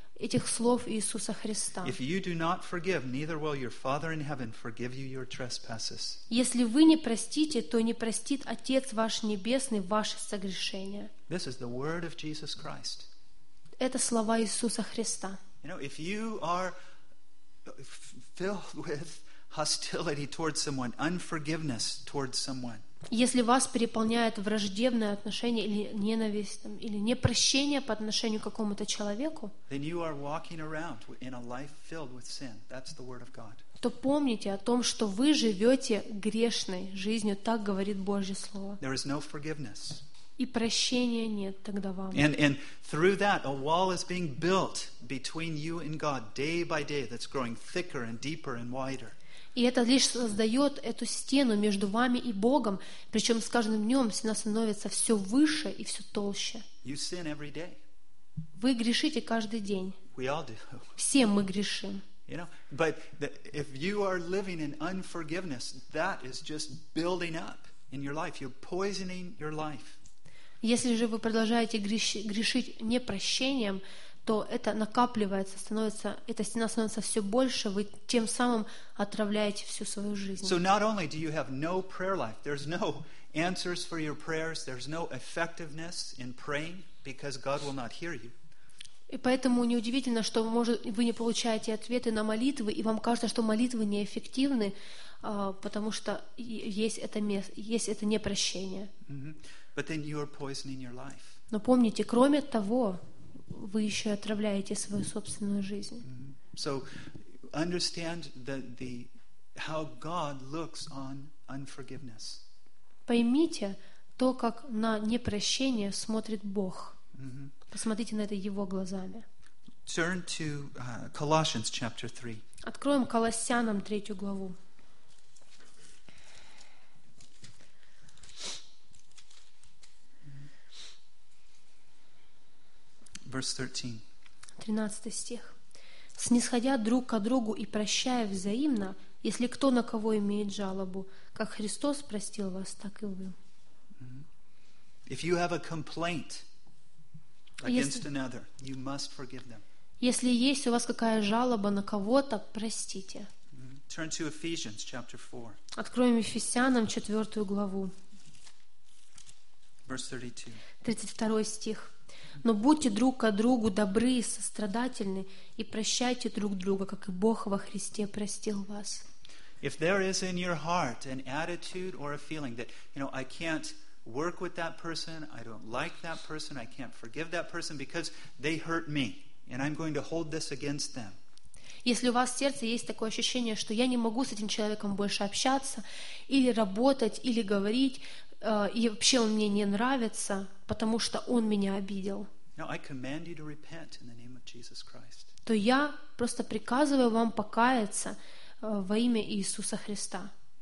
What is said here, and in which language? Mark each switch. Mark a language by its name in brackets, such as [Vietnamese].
[Russian] этих слов Иисуса Христа. [English] If you do not forgive, neither will your Father in heaven forgive you your trespasses. [Russian] Если вы не простите, то не простит Отец ваш небесный ваши согрешения. [English] This is the word of Jesus Christ. [Russian] Это слова Иисуса Христа. [English] You know, if you are filled with hostility towards someone, unforgiveness towards someone. [Russian] Если вас переполняет враждебное отношение или ненависть, там, или непрощение по отношению к какому-то человеку, то помните о том, что вы живете грешной жизнью, так говорит Божье Слово. [English] There is no forgiveness. [Russian] И прощения нет тогда вам. [English] And through that, a wall is being built between you and God day by day that's growing thicker and deeper and wider. [Russian] И это лишь создает эту стену между вами и Богом, причем с каждым днем она становится все выше и все толще. Вы грешите каждый день. Все мы грешим. [English] You know, but if you are living in unforgiveness, that is just building up in your life. You're poisoning your life. [Russian] Если же вы продолжаете грешить непрощением, то это накапливается, становится, эта стена становится все больше, вы тем самым отравляете всю свою жизнь. [English] So not only do you have no prayer life, there's no answers for your prayers, there's no effectiveness in praying, because God will not hear you. [Russian] И поэтому неудивительно, что может, вы не получаете ответы на молитвы, и вам кажется, что молитвы неэффективны, потому что есть это непрощение. [English] But then you are poisoning your life. [Russian] Но помните, кроме того, вы еще отравляете свою собственную жизнь. [English] So understand the how God looks on unforgiveness. [Russian] Поймите то, как на непрощение смотрит Бог. Посмотрите на это Его глазами. [English] Turn to Colossians chapter 3. [Russian] Откроем Колоссянам 3 главу. [English] Verse [Russian] 13. 13 стих. «Снисходя друг ко другу и прощая взаимно, если кто на кого имеет жалобу, как Христос простил вас, так и вы». [English] If you have a complaint against another, you must forgive them. [Russian] Если есть у вас какая жалоба на кого-то, простите. [English] Turn to Ephesians chapter 4. [Russian] Откроем Ефесянам 4 главу. [English] Verse [Russian] 32. 32 стих. Но будьте друг к другу добры и сострадательны и прощайте друг друга, как и Бог во Христе простил вас. [English] If there is in your heart an attitude or a feeling that, you know, I can't work with that person, I don't like that person, I can't forgive that person because they hurt me and I'm going to hold this against them. [Russian] Если у вас в сердце есть такое ощущение, что я не могу с этим человеком больше общаться или работать или говорить, и вообще он мне не нравится, потому что он меня обидел, то я просто приказываю вам покаяться во имя Иисуса Христа.